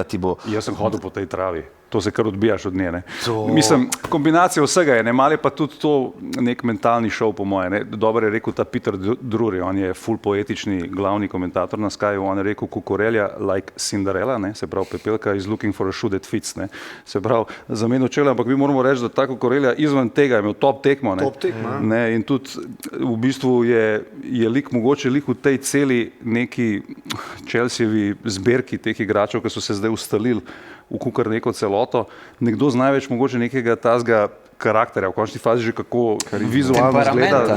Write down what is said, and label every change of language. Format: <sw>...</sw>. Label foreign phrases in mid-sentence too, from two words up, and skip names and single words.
<sl>Jaz sem hodil po tej travi. To se kar odbijaš od nje. Ne. Mislim, kombinacija vsega je, ne, malo je pa tudi to nek mentalni šov, po moje. Ne. Dobro je rekel ta Peter Drury, on je ful poetični glavni komentator na Skyju, on je rekel Cucurella like Cinderella, ne, se pravi Pepelka</sl> <en>is looking for a shoe that fits.</en> <sl>Ne. Se pravi, zamenil čelo, ampak mi moramo reči, da ta Cucurella izven tega je imel top tekmo. Ne. Top tekmo, ne, in tudi v bistvu je lik, mogoče lik v tej celi neki Chelseavi zbirki teh igračev, ki so se zdaj ustalili v kukar neko celoto, nekdo z največ mogoče nekega tazga karakterja, v končni fazi že kako vizualno izgleda.</sl>